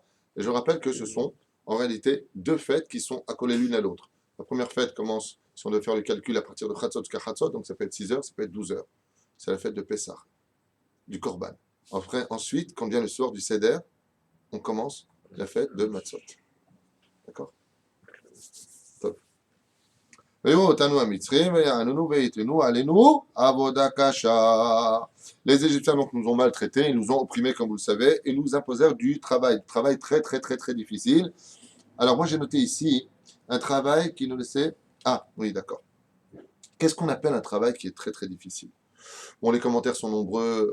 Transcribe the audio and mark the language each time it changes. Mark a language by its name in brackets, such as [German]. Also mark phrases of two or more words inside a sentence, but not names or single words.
[French] Et je rappelle que ce sont en réalité 2 fêtes qui sont accolées l'une à l'autre. La première fête commence, si on doit faire le calcul, à partir de Chatzot jusqu'à Chatzot, donc ça peut être 6 heures, ça peut être 12 heures. C'est la fête de Pessah, du Korban. Ensuite, quand vient le soir du Seder, on commence la fête de Matzot. D'accord? [Hebrew] טוב. ויראו אותנו המצרים ויעננו ויתנו עלינו עבודה קשה. [French] Les Égyptiens donc, nous ont maltraités, ils nous ont opprimés comme vous le savez, et nous imposèrent du travail très très très très difficile. Alors moi j'ai noté ici un travail qui nous laissait... Ah oui d'accord. Qu'est-ce qu'on appelle un travail qui est très très difficile? Bon, les commentaires sont nombreux.